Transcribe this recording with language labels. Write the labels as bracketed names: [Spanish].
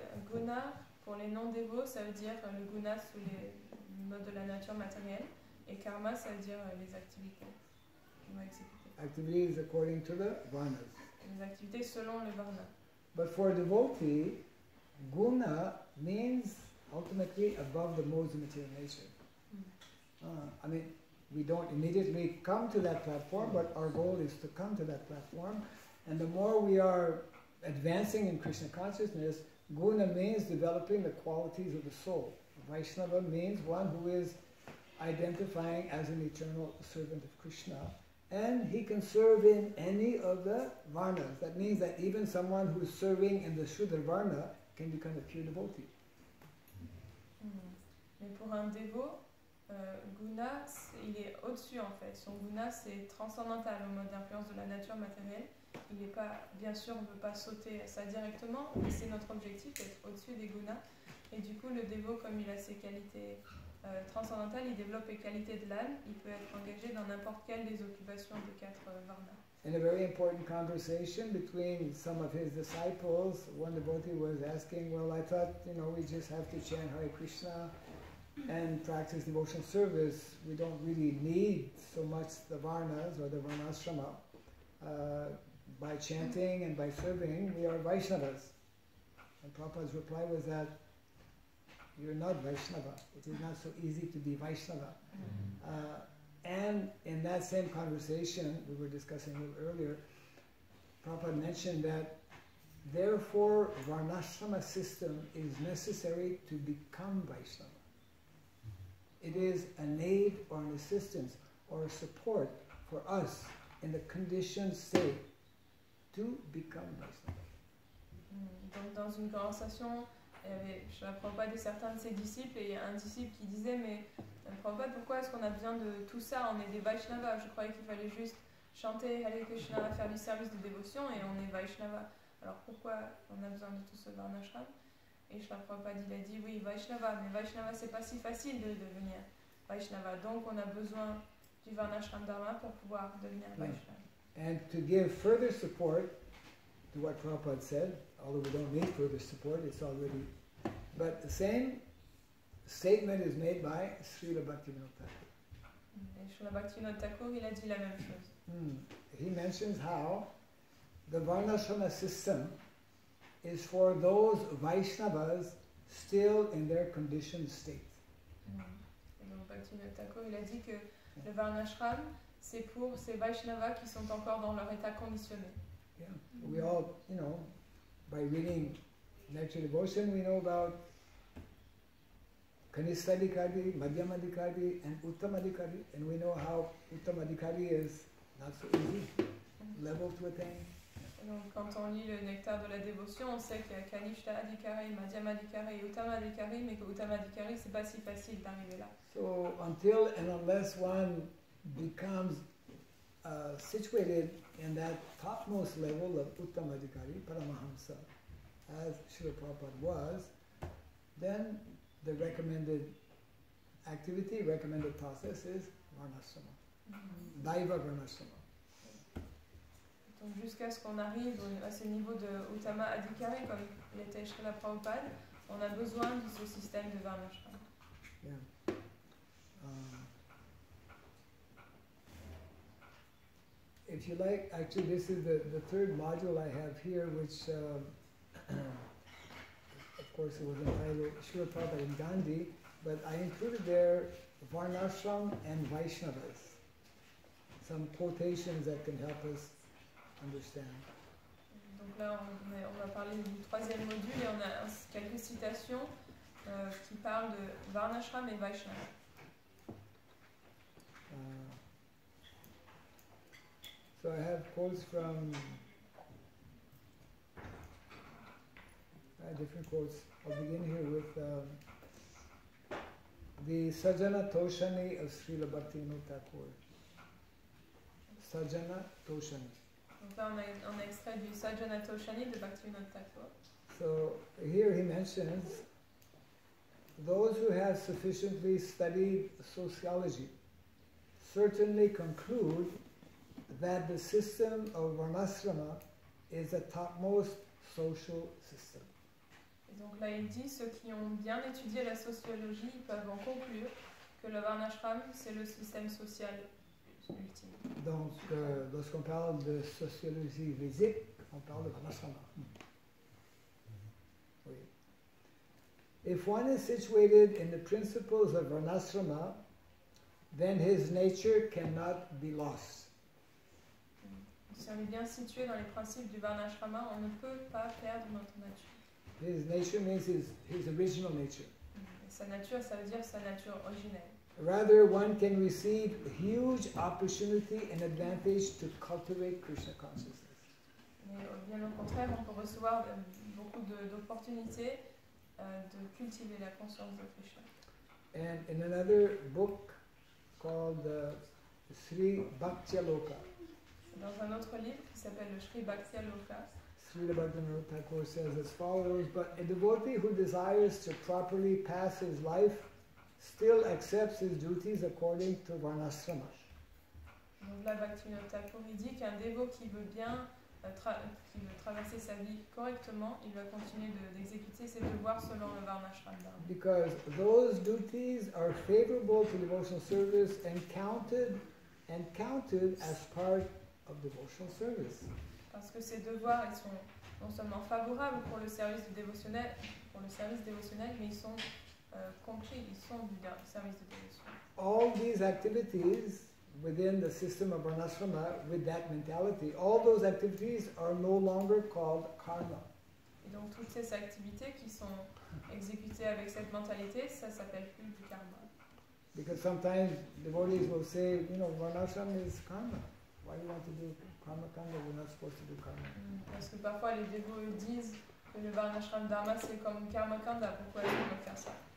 [French] Guna, pour les non-dévots, ça veut dire le guna sous les modes de la nature matérielle, et karma, ça veut dire les activités qu'on va exécuter. [English] Activities according to the varnas. [French] Les activités selon le varna. [English] But for a devotee, guna means ultimately above the modes of material nature. I mean, we don't immediately come to that platform, but our goal is to come to that platform. And the more we are advancing in Krishna consciousness, guna means developing the qualities of the soul. Vaishnava means one who is identifying as an eternal servant of Krishna. And he can serve in any of the varnas. That means that even someone who is serving in the Shudra Varna can become a pure devotee. [French] Mais pour un dévot, guna, il est au-dessus en fait. Son guna, c'est transcendantal au mode d'influence de la nature matérielle. Il n'est pas, bien sûr, on ne peut pas sauter ça directement, mais c'est notre objectif d'être au-dessus des gunas. Et du coup, le dévot, comme il a ses qualités transcendantales, il développe les qualités de l'âme. Il peut être engagé dans n'importe quelle des occupations des 4 varnas. [English] In a very important conversation between some of his disciples, one devotee was asking, well, I thought, we just have to chant Hare Krishna and practice devotional service. We don't really need so much the varnas or the varnashrama. By chanting and by serving, we are Vaishnavas. And Prabhupada's reply was that you're not Vaishnava. It is not so easy to be Vaishnava. And in that same conversation we were discussing a little earlier, Prabhupada mentioned that therefore Varnashrama system is necessary to become Vaishnava. It is an aid or an assistance or a support for us in the conditioned state to become Vaishnava. [French] Donc dans une conversation, je ne comprends pas de certains de ses disciples, et il y a un disciple qui disait, mais je ne comprends pas pourquoi est-ce qu'on a besoin de tout ça, on est des Vaishnavas, je croyais qu'il fallait juste chanter Hare Krishna, faire du service de dévotion, et on est Vaishnava. Alors pourquoi on a besoin de tout ce varnashram? Et je ne comprends pas, il a dit, oui, Vaishnava, mais Vaishnava c'est pas si facile de devenir Vaishnava, donc on a besoin du varnashram dharma pour pouvoir devenir Vaishnava. [English] And to give further support to what Prabhupada said, although we don't need further support, it's already, but the same statement is made by Srila Bhaktivinoda Thakur. [French] Et Srila Bhaktivinoda Thakur, il a dit la même chose. [English] He mentions how the Varnashrama system is for those Vaishnavas still in their conditioned state. [French] Et donc Bhaktivinoda Thakur, il a dit que le Varnashram, c'est pour ces Vaishnavas qui sont encore dans leur état conditionné. [English] Yeah, we all, you know, by reading Nature Devotion, we know about Kanistadikari, Madhyamadikari, and Uttamadikari, and we know how Uttamadikari is not so easy, level to attain. [French] Et donc quand on lit le nectar de la dévotion, on sait qu'il y a Kanishta Adhikari, Madhyama Adhikari et Uttama Adhikari, mais que Uttama Adhikari, c'est pas si facile d'arriver là. [English] So until and unless one becomes situated in that topmost level of Uttamadikari, Paramahamsa, as Srila Prabhupada was, then the recommended activity, recommended process is Varnashrama, Daiva Varnashrama. [French] Donc jusqu'à ce qu'on arrive à ce niveau de Uttama Adhikari, comme l'était Srila Prabhupada, on a besoin de ce système de Varnashram. [English] Yeah. If you like, actually this is the third module I have here, which of course it was entitled Srila Prabhupada and Gandhi, but I included there Varnashram and Vaishnavas, some quotations that can help us understand. [French] Donc là, on va parler du troisième module et on a quelques citations qui parlent de Varnashram et Vaishnava. [English] So I have quotes from different quotes. I'll begin here with the Sajjana Toshani of Srila Bhaktivinoda Thakur. Sajjana Toshani. [French] Donc là, on a extrait du Sajjana Toshani de Bhaktivinoda Thakur. [English] So here he mentions those who have sufficiently studied sociology certainly conclude that the system of Varnashrama is the topmost social system. [French] Et donc là, il dit, ceux qui ont bien étudié la sociologie, ils peuvent en conclure que le Varnashram, c'est le système social ultime. Donc, lorsqu'on parle de sociologie physique, on parle de Varnashrama. Oui. [English] If one is situated in the principles of Varnashrama, then his nature cannot be lost. [French] Si on est bien situé dans les principes du Varnashrama, on ne peut pas perdre notre nature. [English] His nature means his original nature. [French] Et sa nature, ça veut dire sa nature originelle. [English] Rather, one can receive huge opportunity and advantage to cultivate Krishna consciousness. [French] Mais bien au contraire, on peut recevoir beaucoup d'opportunités de cultiver la conscience de Krishna. [English] And in another book called Sri Bhaktyaloka, [French] dans un autre livre qui s'appelle le Sri Bhaktyaloka, [English] Srila Bhaktivinoda Thakur says as follows, but a devotee who desires to properly pass his life still accepts his duties according to Varnashrama. [French] Donc là, Bhaktivinoda Thakur dit qu'un dévot qui veut bien traverser sa vie correctement, il va continuer d'exécuter ses devoirs selon le Varnashram. [English] Because those duties are favorable to devotional service and counted as part of devotional service. [French] Parce que ces devoirs, ils sont non seulement favorables pour le service dévotionnel, mais ils sont compris, ils sont du service de dévotion. [English] All these activities within the system of Varnashrama, with that mentality, all those activities are no longer called karma. [French] Et donc toutes ces activités qui sont exécutées avec cette mentalité, ça s'appelle plus du karma. [English] Because sometimes devotees will say, you know, Varnashrama is karma. Why do you want to do karma kanda? We're not supposed to do karma. [French] Parce que parfois les dévots disent que le Varnashram Dharma c'est comme karma kanda. Pourquoi est-ce qu'on doit faire ça?